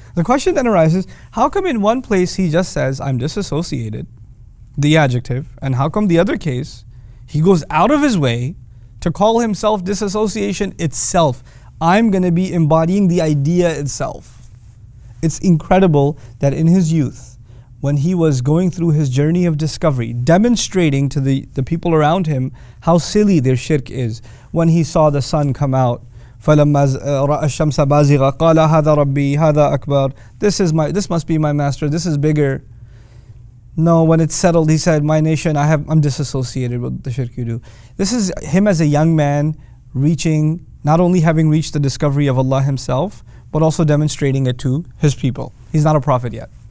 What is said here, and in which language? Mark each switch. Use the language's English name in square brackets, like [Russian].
[English] The question then arises, how come in one place he just says, I'm disassociated, the adjective, and how come the other case, he goes out of his way to call himself disassociation itself? I'm going to be embodying the idea itself. It's incredible that in his youth, when he was going through his journey of discovery, demonstrating to the people around him how silly their shirk is, when he saw the sun come out [Arabic] فلما رأى الشمس بازغة قال هذا ربي هذا أكبر. [English] This must be my master, this is bigger. No, when it's settled, he said, my nation, I'm disassociated with the shirk you do. This is him as a young man reaching, not only having reached the discovery of Allah himself, but also demonstrating it to his people. He's not a prophet yet.